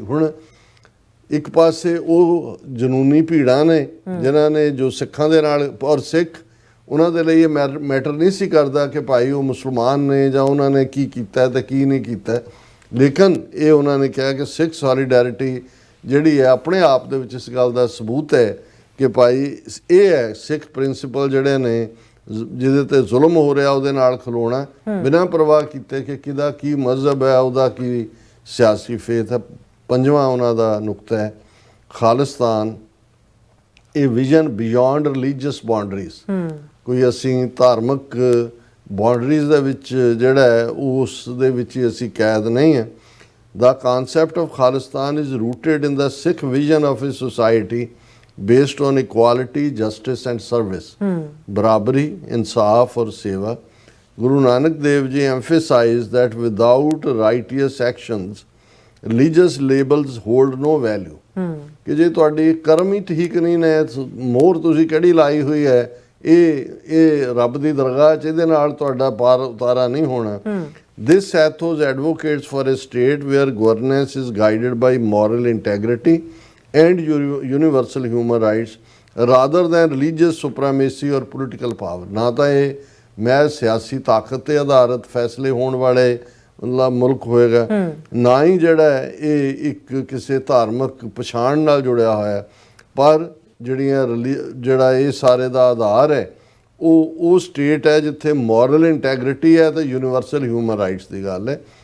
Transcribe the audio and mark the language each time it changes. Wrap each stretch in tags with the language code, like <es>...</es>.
<pa>ਹੁਣ ਇੱਕ ਪਾਸੇ ਉਹ ਜਨੂਨੀ ਭੀੜਾਂ ਨੇ ਜਿਨ੍ਹਾਂ ਨੇ ਜੋ ਸਿੱਖਾਂ ਦੇ ਨਾਲ, ਔਰ ਸਿੱਖ ਉਹਨਾਂ ਦੇ ਲਈ ਇਹ ਮੈਟਰ ਨਹੀਂ ਸੀ ਕਰਦਾ ਕਿ ਭਾਈ ਉਹ ਮੁਸਲਮਾਨ ਨੇ ਜਾਂ ਉਹਨਾਂ ਨੇ ਕੀ ਕੀਤਾ ਤੇ ਕੀ ਨਹੀਂ ਕੀਤਾ, ਲੇਕਿਨ ਇਹ ਉਹਨਾਂ ਨੇ ਕਿਹਾ ਕਿ ਸਿੱਖ ਸੋਲੀਡੈਰਿਟੀ ਜਿਹੜੀ ਹੈ ਆਪਣੇ ਆਪ ਦੇ ਵਿੱਚ ਇਸ ਗੱਲ ਦਾ ਸਬੂਤ ਹੈ ਕਿ ਭਾਈ ਇਹ ਹੈ ਸਿੱਖ ਪ੍ਰਿੰਸੀਪਲ ਜਿਹੜੇ ਨੇ, ਜਿਹਦੇ ਤੇ ਜ਼ੁਲਮ ਹੋ ਰਿਹਾ ਉਹਦੇ ਨਾਲ ਖਲੋਣਾ ਬਿਨਾਂ ਪਰਵਾਹ ਕੀਤੇ ਕਿ ਕਿਹਦਾ ਕੀ ਮਜ਼ਹਬ ਹੈ, ਉਹਦਾ ਕੀ ਸਿਆਸੀ ਫੇਥ ਹੈ। ਪੰਜਵਾਂ ਉਹਨਾਂ ਦਾ ਨੁਕਤਾ ਹੈ ਖਾਲਿਸਤਾਨ, ਇਹ</pa> <en>Vision beyond religious boundaries.</en> <pa>ਕੋਈ ਅਸੀਂ ਧਾਰਮਿਕ ਬਾਉਂਡਰੀਜ਼ ਦੇ ਵਿੱਚ ਜਿਹੜਾ ਹੈ ਉਸ ਦੇ ਵਿੱਚ ਹੀ ਅਸੀਂ ਕੈਦ ਨਹੀਂ ਹੈ।</pa> <en>The concept of Khalistan is rooted in the Sikh vision of a society based on equality, justice and service.</en> <pa>Barabari, insaf or seva.</pa> <en>Guru Nanak Dev Ji emphasized that without righteous actions, religious labels hold no value.</en> <pa>ਕਿ ਜੇ ਤੁਹਾਡੀ ਕਰਮ ਹੀ ਠੀਕ ਨਹੀਂ ਨੇ, ਮੋਹਰ ਤੁਸੀਂ ਕਿਹੜੀ ਲਾਈ ਹੋਈ ਹੈ, ਇਹ ਰੱਬ ਦੀ ਦਰਗਾਹ 'ਚ ਇਹਦੇ ਨਾਲ ਤੁਹਾਡਾ ਪਾਰ ਉਤਾਰਾ ਨਹੀਂ ਹੋਣਾ।</pa> <en>This ethos advocates for a state where governance is guided by moral integrity and universal human rights rather than religious supremacy or political power.</en> <pa>ਨਾ ਤਾਂ ਇਹ ਮੈਂ ਸਿਆਸੀ ਤਾਕਤ ਤੇ ਆਧਾਰਿਤ ਫੈਸਲੇ ਹੋਣ ਵਾਲੇ ਮਤਲਬ ਮੁਲਕ ਹੋਏਗਾ, ਨਾ ਹੀ ਜਿਹੜਾ ਇਹ ਇੱਕ ਕਿਸੇ ਧਾਰਮਿਕ ਪਛਾਣ ਨਾਲ ਜੁੜਿਆ ਹੋਇਆ, ਪਰ ਜਿਹੜਾ ਇਹ ਸਾਰੇ ਦਾ ਆਧਾਰ ਹੈ ਉਹ ਸਟੇਟ ਹੈ ਜਿੱਥੇ</pa> <en>moral integrity</en> <pa>ਹੈ ਤੇ</pa> <en>universal human rights</en> <pa>ਦੀ ਗੱਲ ਹੈ।</pa>